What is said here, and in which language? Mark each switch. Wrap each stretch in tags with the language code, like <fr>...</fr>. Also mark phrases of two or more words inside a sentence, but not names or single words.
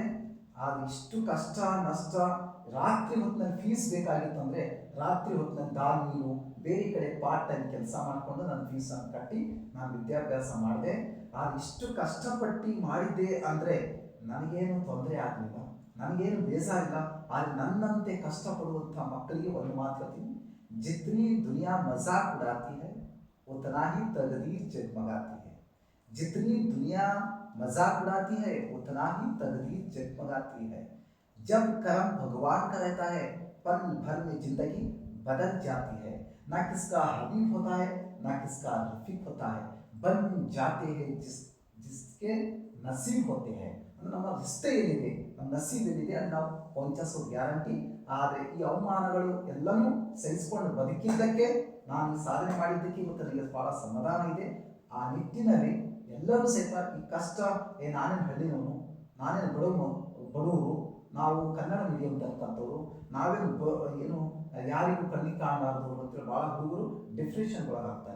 <kn>ಆದರೆ ಇಷ್ಟು ಕಷ್ಟ ನಷ್ಟ, ರಾತ್ರಿ ಹೊತ್ತಿನಲ್ಲಿ ಫೀಸ್ ಬೇಕಾಗಿತ್ತು ಅಂದರೆ ರಾತ್ರಿ ಹೊತ್ತಿನಲ್ಲಿ ದಾಲ್ ನೀರು ಬೇರೆ ಕಡೆ</kn> <en>part time</en> <kn>ಕೆಲಸ ಮಾಡಿಕೊಂಡು ನನ್ನ ಫೀಸನ್ನು ಕಟ್ಟಿ ನಾನು ವಿದ್ಯಾಭ್ಯಾಸ ಮಾಡಿದೆ. ಆದರೆ ಇಷ್ಟು ಕಷ್ಟಪಟ್ಟು ಮಾಡಿದ್ದೆ ಅಂದರೆ ನನಗೇನು ತೊಂದರೆ ಆಗಲಿಲ್ಲ, ನನಗೇನು ಬೇಜಾರಿಲ್ಲ. ಆದರೆ ನನ್ನಂತೆ ಕಷ್ಟಪಡುವಂಥ ಮಕ್ಕಳಿಗೆ ಒಂದು ಮಾತು ಹೇಳ್ತೀನಿ,</kn> <hi>जितनी दुनिया मजाक उड़ाती है ಉतना ही तकदीर जगमगाती है. जितनी दुनिया मजाक उड़ाती है उतना ही तकदीर जगमगाती है. जब कर्म भगवान का रहता है पल भर में जिंदगी बदल जाती है. ना किसका हबीब होता है ना किसका रफीक होता है, बन जाते हैं जिसके नसीब होते हैं.</hi> <kn>ನಮ್ಮ ರಿಶ್ತೆ ಏನಿದೆ, ನಮ್ಮ ನಸೀಬ್ ಏನಿದೆ ಅದು ನಾವು ಪೌಂಚಸೋ ಗ್ಯಾರಂಟಿ. ಆದರೆ ಈ ಅವಮಾನಗಳು ಎಲ್ಲನೂ ಸಹಿಸಿಕೊಂಡು ಬದುಕಿದ್ದಕ್ಕೆ, ನಾನು ಸಾಧನೆ ಮಾಡಿದ್ದಕ್ಕೆ ಇವತ್ತು ನನಗೆ ಭಾಳ ಸಮಾಧಾನ ಇದೆ. ಆ ನಿಟ್ಟಿನಲ್ಲಿ ಎಲ್ಲರೂ ಸಹಿತ ಈ ಕಷ್ಟ, ನಾನೇನು ಹಳ್ಳಿನವನು, ನಾನೇನು ಬಡವರು, ನಾವು ಕನ್ನಡ ಮೀಡಿಯಂ ಕಲ್ತಂಥವ್ರು, ನಾವೇನು ಯಾರಿಗೂ ಕಣ್ಣಿಗೆ ಕಾಣಲಾರದವರು ಅಂತೇಳಿ ಭಾಳ ಹುಡುಗರು ಡಿಪ್ರೆಷನ್ಗೊಳಗಾಗ್ತಾರೆ.</kn>